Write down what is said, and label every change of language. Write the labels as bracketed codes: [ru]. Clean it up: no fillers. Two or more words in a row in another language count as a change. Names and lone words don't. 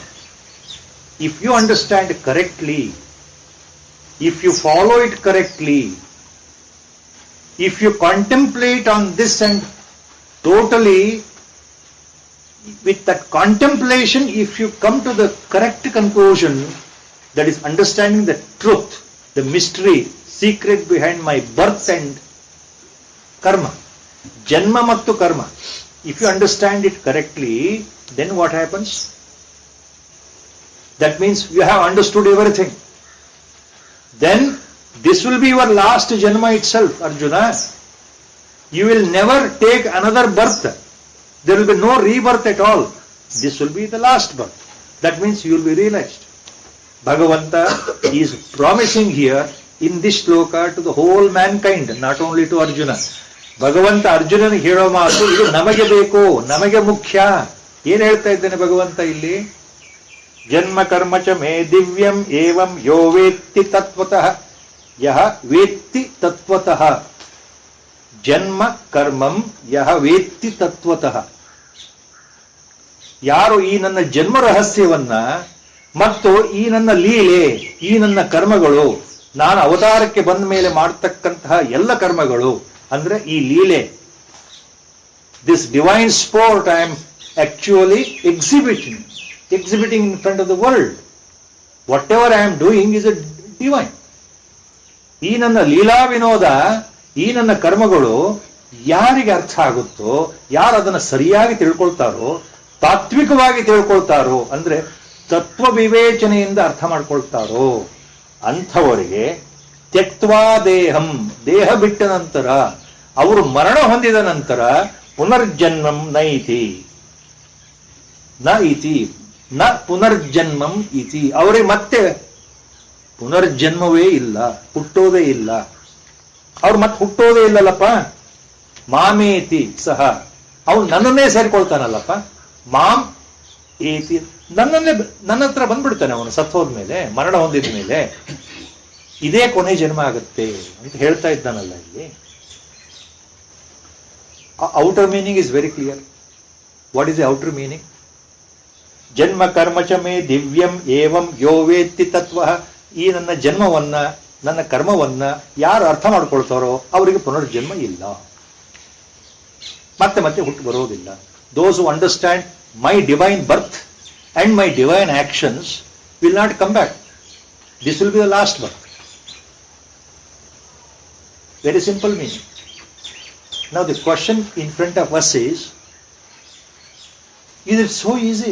[en] If you understand correctly, if you follow it correctly, if you contemplate on this and totally with that contemplation, if you come to the correct conclusion, that is understanding the truth, the mystery, secret behind my birth and karma, [kn] ಜನ್ಮ ಮತ್ತು ಕರ್ಮ, [en] if you understand it correctly, then what happens? That means you have understood everything. Then this will be your last janma itself, Arjuna. You will never take another birth. There will be no rebirth at all. This will be the last birth. That means you will be realized. Bhagavanta is promising here in this shloka to the whole mankind, not only to Arjuna. [kn] Bhagavanta Arjunaniಗೆ ಹೇಳೋ ಮಾತು ಇದು ನಮಗೆ ಬೇಕು, ನಮಗೆ ಮುಖ್ಯ. ಏನ್ ಹೇಳ್ತಾ ಇದ್ದಾನೆ ಭಗವಂತ ಇಲ್ಲಿ? [sa] ಜನ್ಮ ಕರ್ಮ ಚ ಮೇ ದಿವ್ಯಂ ಏವಂ ಯೋ ವೇತ್ತಿ ತತ್ವತಃ ಯಹ ವೇತ್ತಿ ತತ್ವತಃ. ಜನ್ಮ ಕರ್ಮಂ ಯಹ ವೇತ್ತಿ ತತ್ವತಃ. [kn] ಯಾರು ಈ ನನ್ನ ಜನ್ಮ ರಹಸ್ಯವನ್ನ ಮತ್ತು ಈ ನನ್ನ ಲೀಲೆ, ಈ ನನ್ನ ಕರ್ಮಗಳು, ನಾನು ಅವತಾರಕ್ಕೆ ಬಂದ ಮೇಲೆ ಮಾಡತಕ್ಕಂತಹ ಎಲ್ಲ ಕರ್ಮಗಳು ಅಂದ್ರೆ ಈ ಲೀಲೆ, [en] This divine sport I am actually exhibiting in front of the world. Whatever I am doing is a divine. [kn] ಈ ನನ್ನ ಲೀಲಾ ವಿನೋದ, ಈ ನನ್ನ ಕರ್ಮಗಳು ಯಾರಿಗೆ ಅರ್ಥ ಆಗುತ್ತೋ, ಯಾರು ಅದನ್ನು ಸರಿಯಾಗಿ ತಿಳ್ಕೊಳ್ತಾರೋ, ತಾತ್ವಿಕವಾಗಿ ತಿಳ್ಕೊಳ್ತಾರೋ, ಅಂದ್ರೆ ತತ್ವ ವಿವೇಚನೆಯಿಂದ ಅರ್ಥ ಮಾಡ್ಕೊಳ್ತಾರೋ ಅಂಥವರಿಗೆ [sa] ತ್ಯಕ್ತ್ವಾ ದೇಹಂ, [kn] ದೇಹ ಬಿಟ್ಟ ನಂತರ, ಅವರು ಮರಣ ಹೊಂದಿದ ನಂತರ [sa] ಪುನರ್ಜನ್ಮಂ ನೈತಿ ನ ಇತಿ ನ ಪುನರ್ಜನ್ಮಂ ಇತಿ. [kn] ಅವರಿಗೆ ಮತ್ತೆ ಪುನರ್ಜನ್ಮವೇ ಇಲ್ಲ, ಹುಟ್ಟೋದೇ ಇಲ್ಲ. ಅವ್ರು ಮತ್ತೆ ಹುಟ್ಟೋದೇ ಇಲ್ಲಲ್ಲಪ್ಪ. [sa] ಮಾಮೇತಿ ಸಹ, [kn] ಅವನು ನನ್ನನ್ನೇ ಸೇರ್ಕೊಳ್ತಾನಲ್ಲಪ್ಪ. [sa] ಮಾಮ್ ಏತಿ, [kn] ನನ್ನ ಹತ್ರ ಬಂದ್ಬಿಡ್ತಾನೆ ಅವನು ಸತ್ತೋದ್ಮೇಲೆ, ಮರಣ ಹೊಂದಿದ ಮೇಲೆ. ಇದೇ ಕೊನೆ ಜನ್ಮ ಆಗುತ್ತೆ ಅಂತ ಹೇಳ್ತಾ ಇದ್ದಾನಲ್ಲ ಇಲ್ಲಿ. [en] Outer meaning is very clear. What is the outer meaning? [sa] ಜನ್ಮ ಕರ್ಮ ಚ ಮೇ ದಿವ್ಯಂ ಏವಂ ಯೋ ವೇತ್ತಿ ತತ್ವ. [kn] ಈ ನನ್ನ ಜನ್ಮವನ್ನ, ನನ್ನ ಕರ್ಮವನ್ನ ಯಾರು ಅರ್ಥ ಮಾಡ್ಕೊಳ್ತಾರೋ ಅವರಿಗೆ ಪುನರ್ಜನ್ಮ ಇಲ್ಲ, ಮತ್ತೆ ಮತ್ತೆ ಹುಟ್ಟು ಬರೋದಿಲ್ಲ. [en] Those who understand my divine birth and my divine actions will not come back. This will be the last birth. Very simple meaning. Now the question in front of us is it so easy?